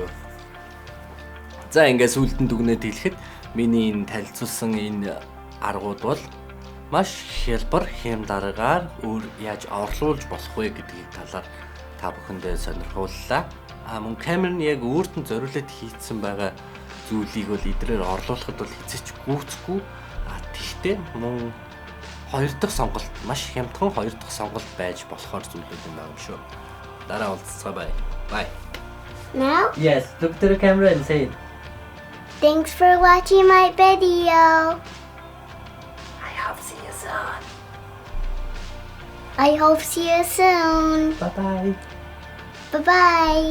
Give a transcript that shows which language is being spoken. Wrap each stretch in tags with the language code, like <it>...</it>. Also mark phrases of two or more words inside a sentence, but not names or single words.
<mn>За ингээд сүлдэн дүгнээд хэлэхэд миний энэ танилцуулсан энэ аргууд бол маш хялбар хэм дараагаар яаж орлуулж болох вэ гэдгийг талаар та бүхэндээ сонирхууллаа. Мөн камер нь яг өөрт нь зориулаад хийцэн байгаа зүйлийг бол идрээр орлуулахад бол хэзээч гүйцэхгүй. Тэгтээ мөн хоёр дахь сонголт маш хямдхан хоёр дахь сонголт байж болохоор зүйлүүд юм байна шүү. Дараа уулзцгаая.</mn> <en>Bye. Now? Yes, look to the camera and say it. Thanks for watching my video. I hope see you soon. I hope see you soon. Bye-bye. Bye-bye.</en>